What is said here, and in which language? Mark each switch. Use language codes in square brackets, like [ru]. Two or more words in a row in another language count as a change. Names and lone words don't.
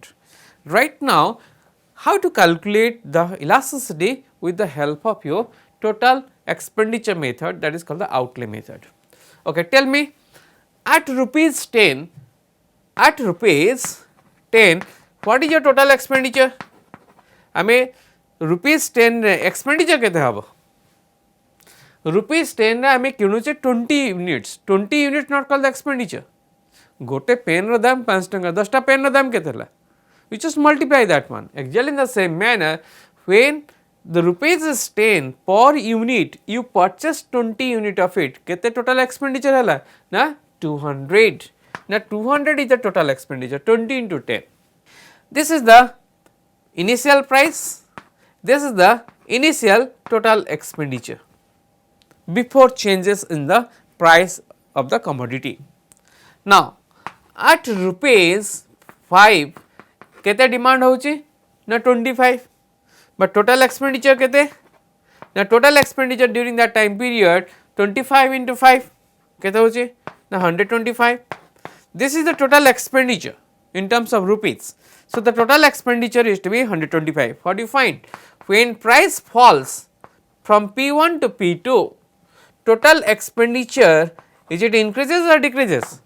[en] Right now, how to calculate the elasticity with the help of your total expenditure method, that is called the outlay method. Okay, tell me, at rupees 10, what is your total expenditure? [or] आमे [en] rupees 10 expenditure [or] କେତେ ହବ? [en] rupees 10 [or] ରେ ଆମେ କିଣୁଛେ [en] 20 units not called the expenditure. [or] ଗୋଟେ ପେନ ର ଦାମ 5 ଟଙ୍କା, 10 ଟା ପେନ ର ଦାମ କେତେ ହେଲା? [en] We just multiply that one. Exactly in the same manner, when the rupees is 10 per unit, you purchase 20 unit of it, केते total expenditure हला? [or] ना 200. [en] Now 200 is the total expenditure, 20 into 10. This is the initial price, this is the initial total expenditure before changes in the price of the commodity. Now, at rupees 5, केते demand होची? ना 25, but total expenditure केते? Now total expenditure during that time period 25 into 5 [or] କେତେ ହଉଛି? ना 125. [en] This is the total expenditure in terms of rupees. So the total expenditure is to be 125. What do you find? When price falls from P1 to P2, total expenditure, is it increases or decreases?